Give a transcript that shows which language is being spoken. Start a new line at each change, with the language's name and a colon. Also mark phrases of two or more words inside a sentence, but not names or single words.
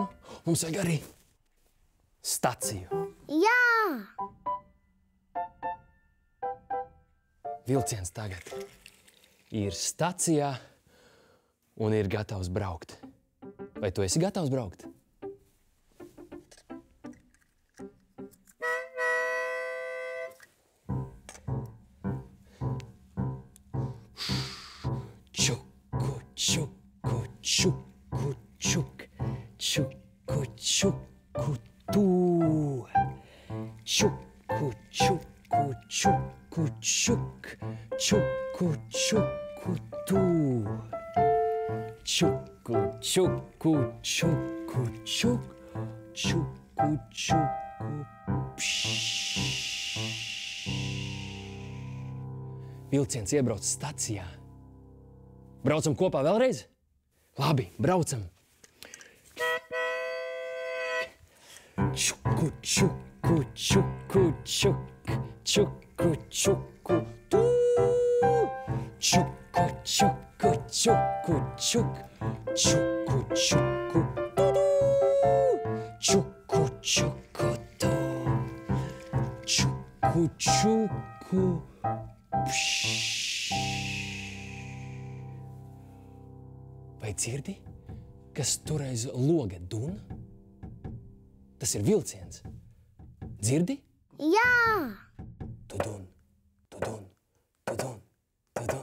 Latvian: Mums vajag arī staciju. Jā! Vilciens tagad ir stacijā un ir gatavs braukt. Vai tu esi gatavs braukt? Čuku, čuku, čuku, čuk, čuku, čuku, tu. Čuku, čuku, čuku, čuk, čuku, čuku, tu. Čuku, čuku, čuku, čuk, čuku, čuku, pšš. Vilciens iebrauc stacijā. Braucam kopā vēlreiz? Labi, braucam. Čuku, čuku, čuku, čuk, čuku, čuku, tu. Čuku, čuku, čuku, čuk, čuku, čuku, tu. Čuku, čuku, tu. Čuku, čuku, pšš. Vai dzirdi, kas tur aiz loga dun? Tas ir vilciens. Dzirdi? Jā! Tudun, tudun, tudun, tudun.